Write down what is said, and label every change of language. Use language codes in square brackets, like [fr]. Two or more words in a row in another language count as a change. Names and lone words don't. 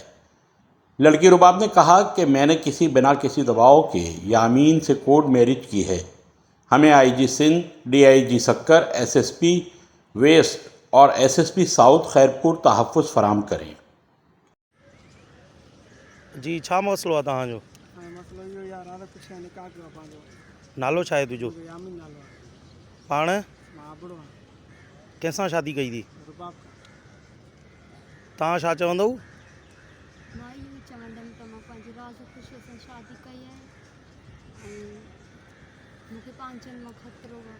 [ur] لڑکی رباب نے کہا کہ میں نے بنا کسی دباؤ کے یامین سے کورٹ میرج کی ہے، ہمیں آئی جی سندھ، ڈی آئی جی سکر، ایس ایس پی ویسٹ اور ایس ایس پی ساؤتھ خیرپور تحفظ فراہم کریں۔ [sd] جی چھا مسئلو आहे तव्हांजो؟ مسئلو इहो यार हाणे पुछिया निकाह कयो आहे पंहिंजो। नालो छा आहे तुंहिंजो? यामीन नालो आहे। पाण मां आबड़ो आहियां। कंहिंसां शादी कई थी? रुबाब खां। तव्हां छा चवंदव? मां इहो चवंदमि त मां पंहिंजी राज़ ख़ुशीअ सां शादी कई आहे ऐं मूंखे पंहिंजनि मां ख़तरो आहे।